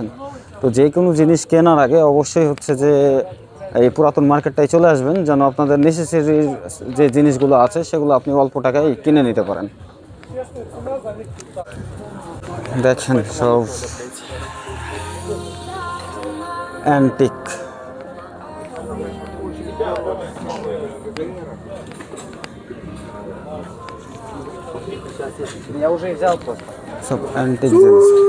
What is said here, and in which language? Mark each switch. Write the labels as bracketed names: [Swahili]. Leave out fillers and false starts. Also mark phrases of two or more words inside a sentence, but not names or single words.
[Bangla] তো যে কোনো জিনিস কেনার আগে অবশ্যই হচ্ছে যে এই পুরাতন মার্কেটটায় চলে আসবেন, যেন আপনাদের নেসেসারি যে জিনিসগুলো আছে সেগুলো আপনি অল্প টাকায় কিনে নিতে পারেন। দেখেন সব অ্যান্টিক। [Russian] Я уже взял просто. [Bangla] সব অ্যান্টিক জিনিস।